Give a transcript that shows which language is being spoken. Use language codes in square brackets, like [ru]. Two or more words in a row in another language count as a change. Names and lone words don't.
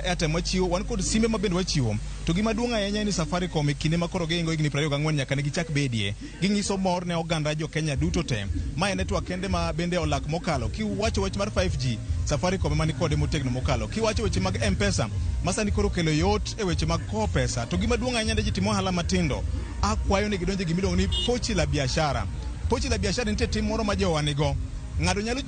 [luo] airtime wachiwo wan kod simbe mabende wachiwo to gima duong' ahinya ni Safaricom kinde makoro geingo higni 24 nyaka ne gichak bedie ging'iso mor ne oganda jo Kenya duto te ma network kende ma bende olak mokalo kiwacho wach mar 5G Safaricom mani kode motegno mokalo kiwacho weche mag M-Pesa masani koro kelo yot e weche mag kowo pesa to gima duong' ahinya ne ji timo ohala matindo akwayo ni gidonje gimiluongo ni [sw] pochi la biashara. Pochi la biashara [luo] nitie tim moro ma jowanigo ng'ado nyalo